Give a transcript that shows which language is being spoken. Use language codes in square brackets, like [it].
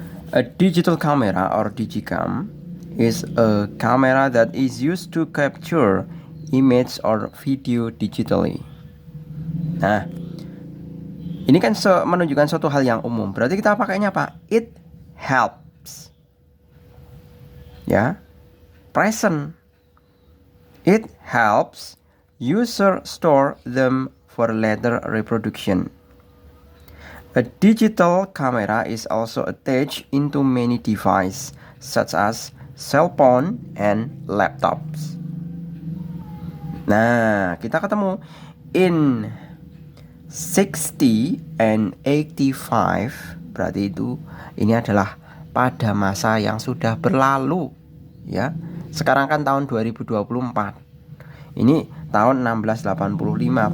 [en] A digital camera or digicam is a camera that is used to capture image or video digitally. [id] Nah, ini kan menunjukkan suatu hal yang umum. Berarti kita pakainya apa? [en] It helps. [id] Ya, present. [en] It helps user store them for later reproduction. A digital camera is also attached into many devices, such as cell phone and laptops. [id] Nah, kita ketemu [en] in 60 and 85, [id] berarti itu ini adalah pada masa yang sudah berlalu ya. Sekarang kan tahun 2024. Ini tahun 1685.